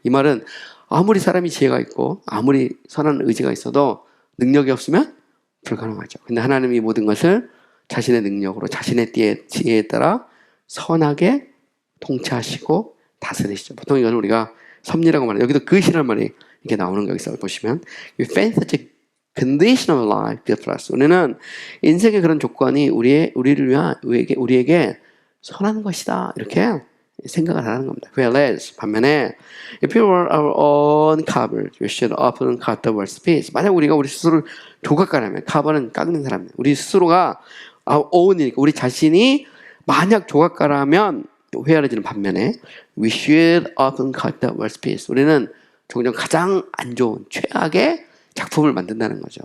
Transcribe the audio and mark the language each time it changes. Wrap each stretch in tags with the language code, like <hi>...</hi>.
<ko>이 말은 아무리 사람이 지혜가 있고 아무리 선한 의지가 있어도 능력이 없으면 불가능하죠. 근데 하나님이 모든 것을 자신의 능력으로, 자신의 지혜에 따라 선하게 통치하시고 다스리시죠. 보통 이건 우리가 섭리라고 말해요. 여기도 그것이라는 말이 이렇게 나오는 거 여기서 보시면,</ko> <en>We face such a condition of life good for us.</en> <ko>우리는 인생의 그런 조건이 우리를 위한, 우리에게 선한 것이다. 이렇게 생각을 하는 겁니다.</ko> <en>Whereas</en> <ko>반면에</ko> <en>if we were our own carvers, we should often cut the world's piece.</en> <ko>만약 우리가 우리 스스로를 조각가라면, carver는 깎는 사람입니다. 우리 스스로가 our own이니까 우리 자신이 만약 조각가라면 회화해지는 반면에</ko> <en>we should often cut the worst piece.</en> <ko>우리는 종종 가장 안 좋은 최악의 작품을 만든다는 거죠.</ko>